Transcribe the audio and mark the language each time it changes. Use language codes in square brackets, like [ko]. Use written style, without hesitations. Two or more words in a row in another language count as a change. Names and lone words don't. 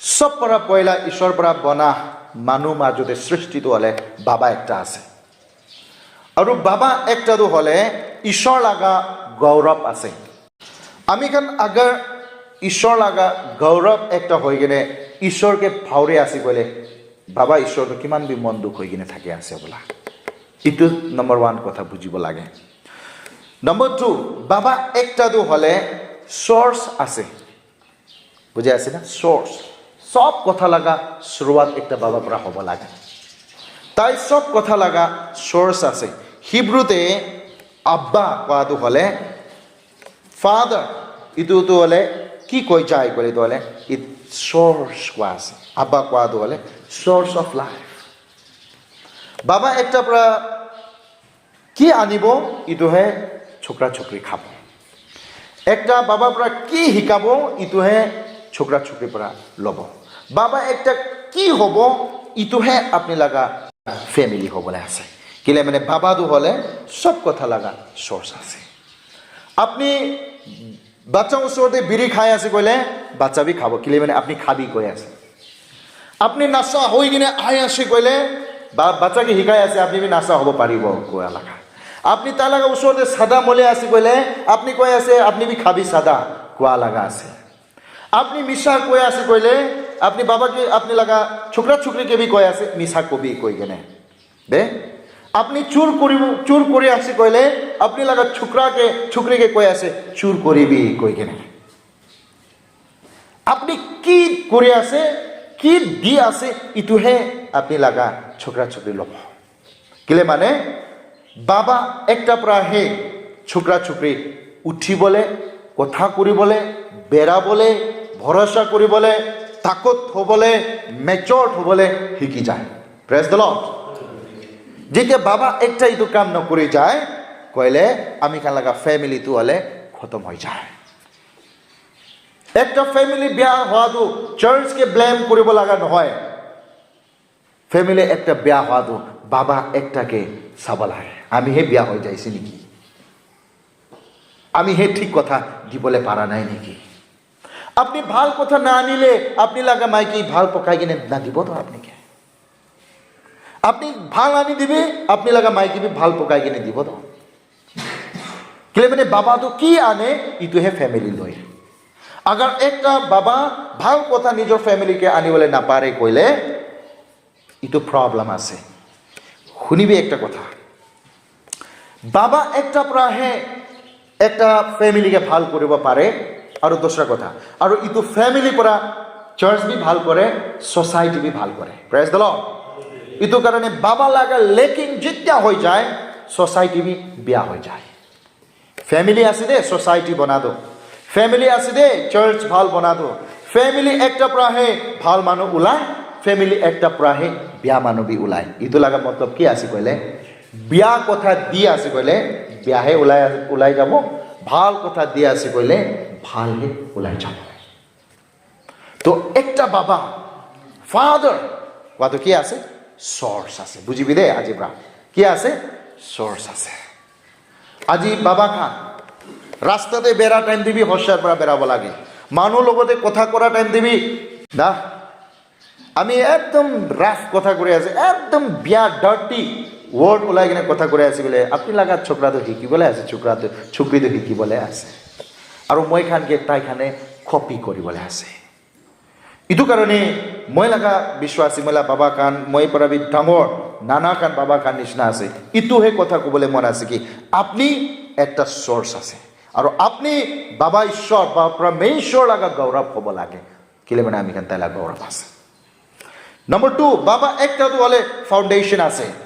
[nag] সব পৰা পয়লা ঈশ্বৰ পৰা বনা মানুহ মাজতে সৃষ্টিটো হলে বাবা একটা আছে আৰু বাবা একটাটো হলে ঈশ্বৰ লাগা গৌৰৱ আছে আমি খান আগাৰ ঈশ্বৰ লাগা গৌৰৱ একটা হৈ কিনে ঈশ্বৰকে ভাউৰে আছে কলে বাবা ঈশ্বৰটো কিমান বি মন দুখ হৈ কিনে থাকে আছে বোলা ইটো নম্বৰ 1 কথা বুজিব লাগে নম্বৰ 2 বাবা একটাটো হলে সোর্স আছে বুঝে আছে না সোর্স সব কথা লাগা শুরুয়াত একটা বাবা পৰা হ'ব লাগে তাই সব কথা লাগা সোর্স আছে হিব্রুতে আব্বা কোৱাটো হলে ফাদার ইটো হলে কি কৈ যায় কলে তো হলে [en] it source [nag] কোৱা আছে আব্বা কোৱাটো হলে [en] source of life [nag] বাবা একটা পৰা কি আনিব ইটোহে ছোকরা ছোকরি খাব একটা বাবা পৰা কি শিকাব ইটোহে ছোকরা ছোকরি পৰা লব বাবা একটা কি হব ইটোহে আপনি লাগা ফ্যামিলি হবলে আছে কিলে মানে বাবাটো হলে সব কথা লাগা সোর্স আছে আপনি বাচ্চা ওচৰতে বিড়ি খাই আছে কইলে বাচ্চা বি খাব কিলে মানে আপনি খাবি কৈ আছে আপনি নাচা হৈ কিনে আই আছে কইলে বাচ্চাকে শিকাই আছে আপনি বি নাচা হব পাৰিব কোৱা লাগা আপনি তাৰ লাগা ওচৰতে সাদা মলে আছে কইলে আপনি কৈ আছে আপনি বি খাবি সাদা কোৱা লাগা আছে আপনি মিশা কৈ আছে কইলে আপনি বাবাকে আপনি লাগা ছোকরা ছোকরিকে বি কৈ আছে মিশা কবি কৈ কেনে দে আপনি চুর কৰি আছে কইলে আপনি লাগা ছোকরাকে ছোকরিকে কৈ আছে চুর করিবি কৈ কেনে আপনি কি কৰি আছে কি দি আছে ইটোহে আপনি লাগা ছোকরা ছোকরি লব কিলে মানে বাবা একটা পৰা হে ছোকরা ছোকরি উঠিবলে কথা কৰিবলে বেৰাবলে ভৰসা কৰিবলে তাকত হবলে মেচুৰড হবলে শিকি যায় [en] praise the Lord [nag] যেতিয়া বাবা একটা ইটো কাম নকৰি যায় কইলে আমি কান লাগা ফ্যামিলি তো হলে খতম হৈ যায় একটা ফ্যামিলি বিয়া হওয়াটো চার্চকে ব্লেম কৰিব লাগা নহয় ফ্যামিলি একটা বিয়া হওয়াটো বাবা একটাকে চাব লাগে আমি হে বিয়া হৈ যাইছি নেকি আমি হে ঠিক কথা দিবলে পারা নাই নেকি আপনি ভাল কথা না আনিলে আপনি লাগা মাইকি ভাল পকাই কিনে না দিব তো আপনাকে আপনি ভাল আনি দিবে আপনি লাগা মাইকি বি ভাল পকাই কিনে দিব তো কিলে মানে বাবা তো কি আনে ইটো হে ফ্যামিলি লয় আগার একটা বাবা ভাল কথা নিজৰ ফ্যামিলিকে আনিবলে না পারে কইলে ইটো প্রবলেম আছে শুনিবি একটা কথা বাবা একটা পৰা হে একটা ফ্যামিলিকে ভাল কৰিব পাৰে আৰু দোসরা কথা আৰু ইটো ফ্যামিলি পৰা চার্চ বি ভাল করে সোসাইটি বি ভাল করে [en] praise the Lord [nag] ইটো কারণে বাবা লাগা লেকিং যেতিয়া হৈ যায় সোসাইটি বি বিয়া হৈ যায় ফ্যামিলি আছে দে সোসাইটি বনা দো ফ্যামিলি আছে দে চার্চ ভাল বনা দো ফ্যামিলি একটা পৰা হে ভাল মানুহ ওলায় ফ্যামিলি একটা পৰা হে বিয়া মানুহ বি ওলায় ইটো লাগা মতলব কি আছে কইলে বিয়া কথা দি আছে কইলে বিয়াহে ওলাই যাব ভাল কথা দি আছে কইলে ভালহে ওলাই যাব তো একটা বাবা ফাদার কোৱাটো কি আছে সোর্স আছে বুঝিবি দে আজি ব্রা কি আছে সোর্স আছে আজি বাবা খান রাস্তাতে বেড়া টাইম দিবি হসার পৰা বেড়াব লাগে মানুহ লগতে কথা কৰা টাইম দিবি না আমি একদম রাফ কথা করে আছে একদম বিয়া [en] dirty word [nag] ওলাই কিনে কথা করে আছে বলে আপনি লাগা ছোকরা তো শিকিবলে আছে ছোকরি তো শিকিবলে আছে আৰু মই খানকে তাই খানে কপি কৰিবলে আছে ইটো কারণে মই লাগা বিশ্বাসী মেলা বাবা কান মই পৰা বি ডাঙৰ নানা কান বাবা কান নিচিনা আছে ইটোহে কথা কবলে মন আছে কি আপনি একটা সোর্স আছে আৰু আপনি বাবা ঈশ্বর বা পরমেশ্বর লাগা গৌরব হব লাগে কিলে মানে আমি কান তাই লাগা গৌরব আছে নম্বর 2 বাবা একটা তো হলে ফাউন্ডেশন আছে